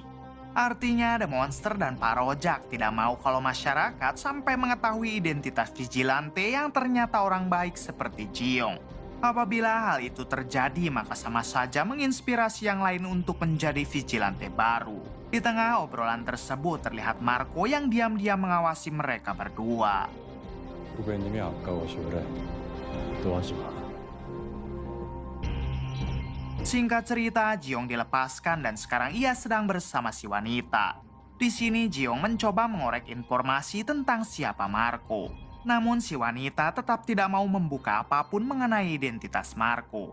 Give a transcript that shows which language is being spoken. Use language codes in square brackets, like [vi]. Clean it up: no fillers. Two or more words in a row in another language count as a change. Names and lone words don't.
[id] Artinya The Monster dan Pak Rojak tidak mau kalau masyarakat sampai mengetahui identitas vigilante yang ternyata orang baik seperti Ji-young. Apabila hal itu terjadi, maka sama saja menginspirasi yang lain untuk menjadi vigilante baru. Di tengah obrolan tersebut terlihat Marco yang diam-diam mengawasi mereka berdua. [ko] 후배님이 아까워서 그래. 또 하지 마. [id] Singkat cerita, Ji-young dilepaskan dan sekarang ia sedang bersama si wanita. Di sini Ji-young mencoba mengorek informasi tentang siapa Marco. Namun si wanita tetap tidak mau membuka apapun mengenai identitas Marco.